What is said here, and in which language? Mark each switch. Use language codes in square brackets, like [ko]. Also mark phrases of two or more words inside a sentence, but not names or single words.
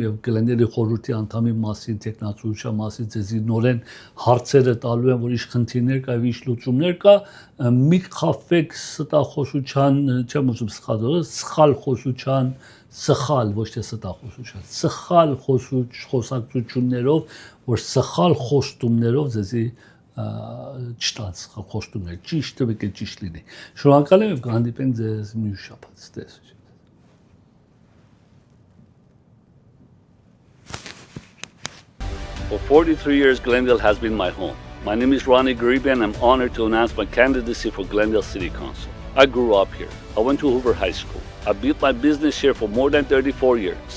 [hy] եւ Glendale-ի խորհրդի անդամի մասին, տեխնացուության մասին ձեզի նորեն հարցերը տալու եմ, որ ինչ խնդիրներ կա եւ ինչ լուծումներ կա, մի խափվեք ստախոսության, չեմ ուզում սխալ խոսության, սխալ, ոչ թե ստախոսության, սխալ խոսակցություններով, որ սխալ խոստումներով ձեզի չտան սխալ խոստումներ, ճիշտը պետք է ճիշտ լինի։ Շնորհակալ եմ եւ կհանդիպենք ձեզ մյուս շաբաթ, տեսություն։ [en] For 43 years, Glendale has been my home. My name is Ronnie Grieben, and I'm honored to announce my candidacy for Glendale City Council. I grew up here. I went to Hoover High School. I built my business here for more than 34 years.